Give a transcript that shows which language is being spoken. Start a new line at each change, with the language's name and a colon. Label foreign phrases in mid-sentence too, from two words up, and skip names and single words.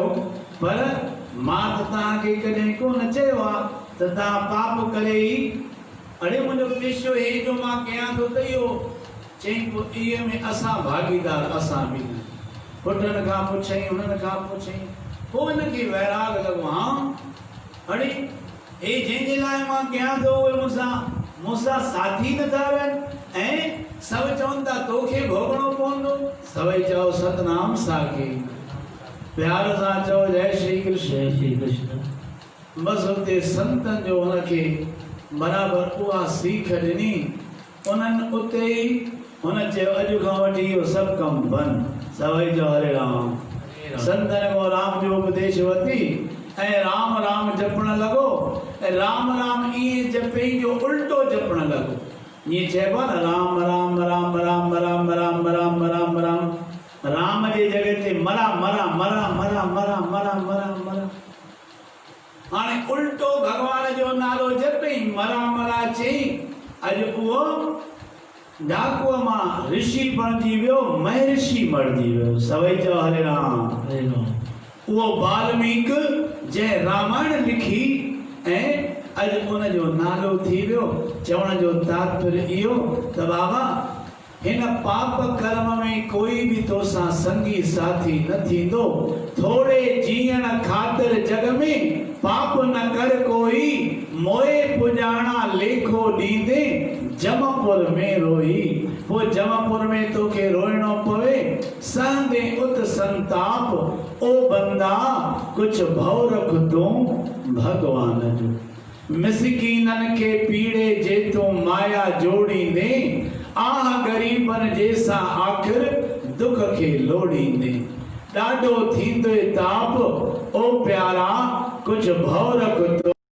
Sindhi: पर मां त तव्हांखे कॾहिं कोन चयो आहे त तव्हां पाप करे ई अड़े मुंहिंजो पेशो हे जो मां कयां थो त इहो चई पोइ इहे में असां भागीदार असां बि पुटनि खां पुछई हुननि खां पुछई पोइ हिनखे वैराग लॻो हा अड़े हे जंहिंजे लाइ मां कयां थो उहे मूंसां साथी नथा रहनि ऐं सभु चवनि था तोखे भोगणो पवंदो। सभई चओ सतनाम साखी प्यार सां चओ जय श्री कृष्ण। जय श्री कृष्ण। बस हुते संतन जो हुनखे बराबर उहा सीख ॾिनी। उन्हनि उते ई हुन चयो अॼु खां वठी इहो सभु कमु बंदि। सभई चओ हरे राम। संतन को राम जो उपदेश वती ऐं राम राम जपण लॻो ऐं राम राम ईअं जपई जो उल्टो जपण लॻो। ईअं चइबो आहे न राम राम राम राम राम राम राम राम राम राम जे जॻह ते मरा मरा मरा मरा मरा मरा मरा मरा हाणे उल्टो भगवान जो नालो जपई मरा मरा चई। अॼु उहो डाकूअ मां ऋषि बणिजी वियो महर्षि बणिजी वियो। सभई चओ हरे राम। हरे राम। वो वाल्मीकि जंहिं रामायण लिखी ऐं अॼु उन जो नालो थी वियो। चवण जो तात्पर्य इहो त बाबा हिन पाप कर्म में कोई भी तोसां संगी साथी न थींदो। थोड़े जीअण ख़ातिर जग में पाप न कर कोई मोए पुजाणा लेखो ॾींदे जमपुर में रोई। वो जमपुर में तोखे रोइणो पवे सहंदे उत संताप ओ बंदा कुछ भव रख तूं भगवान जो। मिसकीनन के पीड़े जे तूं माया जोड़ींदे आह गरीबन जैसा आखिर दुख के लोड़ींदे। ॾाढो थींदो ताप ओ प्यारा कुछ भव रख तूं